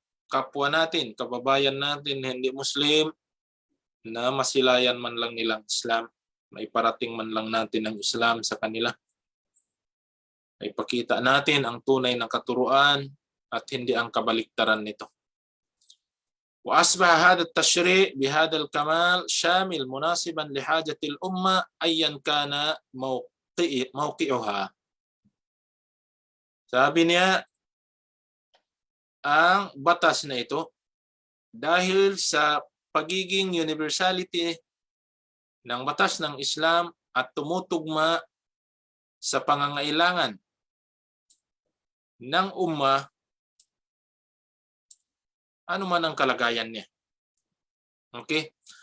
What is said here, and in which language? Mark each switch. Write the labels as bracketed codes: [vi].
[tl] kapwa natin, kababayan natin, hindi Muslim, na masilayan man lang nilang Islam, maiparating man lang natin ang Islam sa kanila. Ipakita natin ang tunay na katuruan at hindi ang kabaliktaran nito. [ar] وأصبح هذا التشريع بهذا الكمال شامل مناسبا لحاجة الأمة أيا كان موقعها. [tl] Sabi niya, ang batas na ito, dahil sa pagiging universality ng batas ng Islam at tumutugma sa pangangailangan ng umma, ano man ang kalagayan niya. Okay?